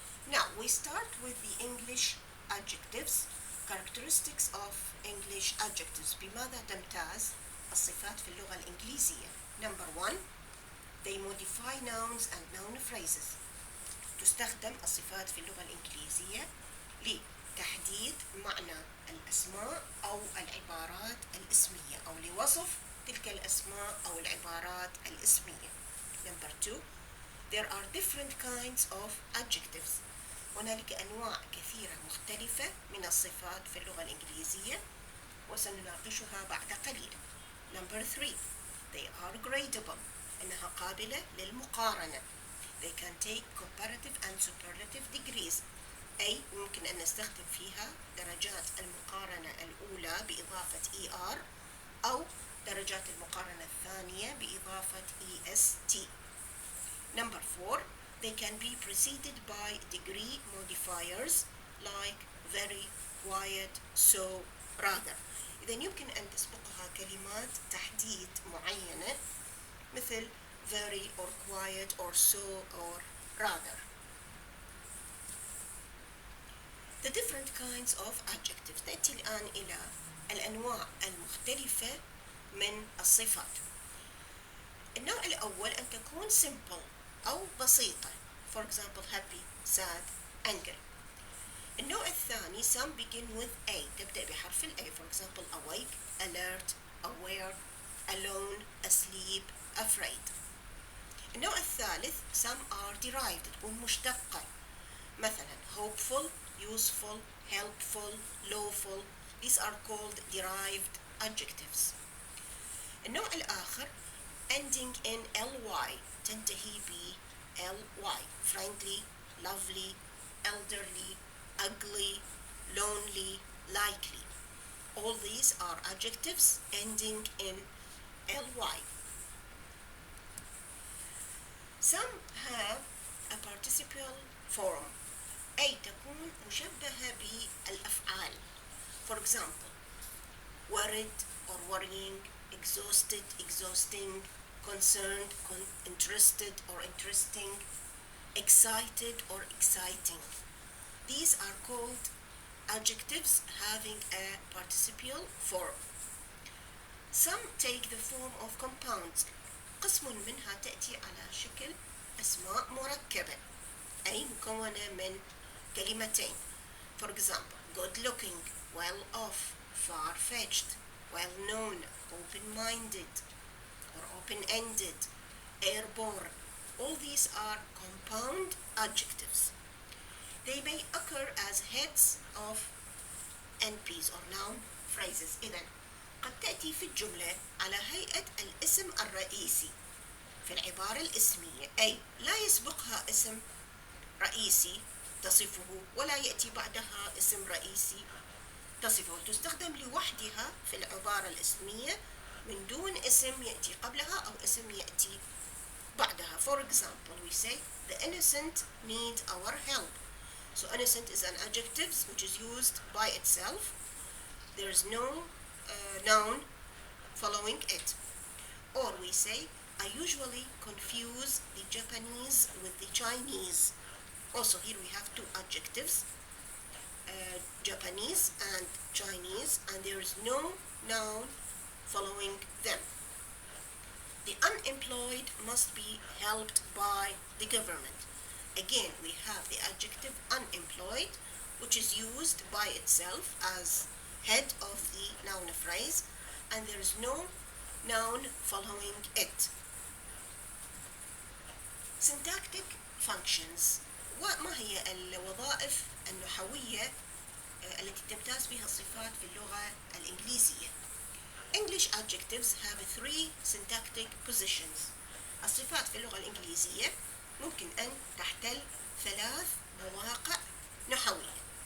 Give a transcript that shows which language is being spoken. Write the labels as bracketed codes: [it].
[en] Now we start with the English adjectives, characteristics of English adjectives. [ar] بماذا تمتاز الصفات في اللغة الإنجليزية؟ [en] Number 1, they modify nouns and noun phrases. [ar] تستخدم الصفات في اللغة الإنجليزية لتحديد معنى الأسماء أو العبارات الاسمية أو لوصف تلك الأسماء أو العبارات الاسمية. [en] Number 2, there are different kinds of adjectives. [ar] هنالك أنواع كثيرة مختلفة من الصفات في اللغة الإنجليزية وسنناقشها بعد قليل. [en] Number 3, they are gradable. [ar] إنها قابلة للمقارنة. [en] They can take comparative and superlative degrees. [ar] أي ممكن أن نستخدم فيها درجات المقارنة الأولى بإضافة ER أو درجات المقارنة الثانية بإضافة EST. [en] Number 4, they can be preceded by degree modifiers like very, quiet, so, rather. [ar] إذا يمكن أن تسبقها كلمات تحديد معينة مثل [en] very or quiet or so or rather. The different kinds of adjectives. [ar] نأتي الآن إلى الأنواع المختلفة من الصفات. النوع الأول أن تكون simple أو بسيطة. [en] For example, happy, sad, angry. [ar] النوع الثاني [en] some begin with A. [ar] تبدأ بحرف ال A. [en] For example, awake, alert, aware, alone, asleep, afraid. [ar] النوع الثالث [en] some are derived [ar] تكون مشتقة. مثلا [en] hopeful, useful, helpful, lawful. These are called derived adjectives. [ar] النوع الآخر [en] ending in ly [ar] تنتهي ب ly. [en] Friendly, lovely, elderly, ugly, lonely, likely. All these are adjectives ending in ly. Some have a participial form [ar] أي تكون مشبهة بالأفعال. [en] For example, worried or worrying, exhausted, exhausting, concerned, interested or interesting, excited or exciting. These are called adjectives having a participial form. Some take the form of compounds. [ar] قسم منها تأتي على شكل أسماء مركبة أي مكونة من كلمتين. [en] For example, good looking, well off, far-fetched, well known, open-minded, or open-ended, airborne. All these are compound adjectives. They may occur as heads of NPs or noun phrases. [ar] إذن قد تأتي في الجملة على هيئة الاسم الرئيسي في العبارة الاسمية، أي لا يسبقها اسم رئيسي تصفه ولا يأتي بعدها اسم رئيسي تصفه. تستخدم لوحدها في العبارة الاسمية من دون اسم يأتي قبلها أو اسم يأتي بعدها. [en] For example, we say the innocent needs our help. So innocent is an adjective which is used by itself. There is no noun following it. Or we say, I usually confuse the Japanese with the Chinese. Also here we have two adjectives, Japanese and Chinese, and there is no noun following them. The unemployed must be helped by the government. Again, we have the adjective unemployed, which is used by itself as head of the noun phrase, and there is no noun following it. Syntactic functions. [ar] وما هي الوظائف النحوية التي تمتاز بها الصفات في اللغة الإنجليزية؟ [en] English adjectives have three syntactic positions. [ar] الصفات في اللغة الإنجليزية ممكن أن تحتل ثلاث مواقع نحوية.